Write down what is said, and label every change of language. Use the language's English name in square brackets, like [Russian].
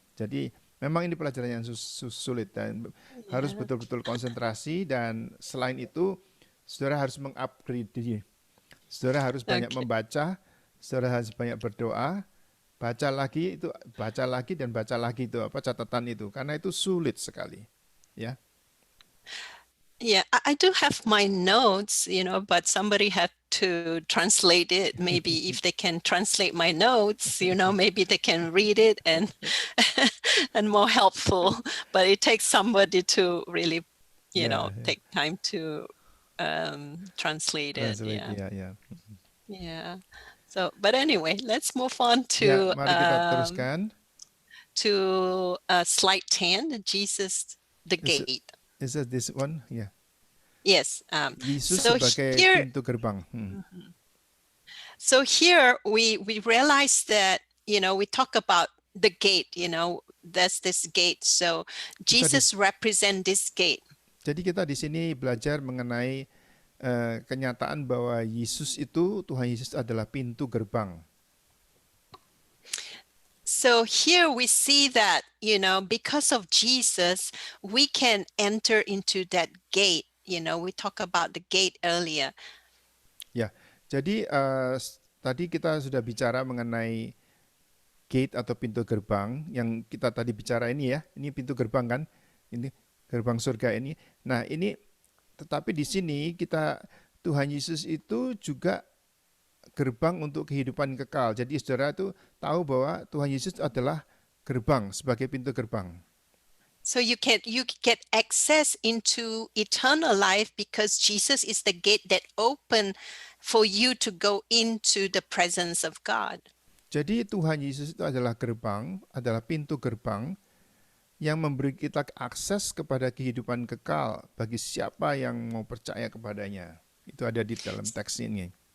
[Indonesian] Jadi memang ini pelajaran yang sulit dan harus betul-betul konsentrasi, dan selain itu saudara harus mengupgrade diri. Saudara harus banyak membaca, saudara harus banyak berdoa, baca lagi dan baca lagi itu catatan itu, karena itu sulit sekali, ya. [English] Yeah, I do have my notes, you know, but somebody had to translate it. Maybe if they can translate my notes, you know, maybe they can read it and and more helpful. But it takes somebody to really, you know, take time to translate it. Yeah. Yeah. So, but anyway, let's move on to [Indonesian] Mari kita teruskan [English] to slide 10, Jesus the gate. Is that this one? Yeah. Yes. [Indonesian] Yesus [English] So [Indonesian] sebagai [English] here, [Indonesian] pintu gerbang. [English] So here we realize that, you know, we talk about the gate, you know, there's this gate. So Jesus represent this gate. [Indonesian] Jadi kita di sini belajar mengenai kenyataan bahwa Tuhan Yesus adalah pintu gerbang. [English] So here we see that, you know, because of Jesus, we can enter into that gate. You know, we talk about the gate earlier. [Indonesian] Ya, jadi tadi kita sudah bicara mengenai gate atau pintu gerbang yang kita tadi bicara ini ya. Ini pintu gerbang kan? Ini gerbang surga ini. Nah, ini tetapi di sini Tuhan Yesus itu juga gerbang untuk kehidupan kekal. Jadi saudara itu tahu bahwa Tuhan Yesus adalah gerbang, sebagai pintu gerbang. [English] So you get access into eternal life because Jesus is the gate that open for you to go into the presence of God. [Indonesian] Jadi Tuhan Yesus itu adalah gerbang, adalah pintu gerbang yang memberi kita akses kepada kehidupan kekal bagi siapa yang mau percaya kepadanya. Itu ada di dalam teks ini.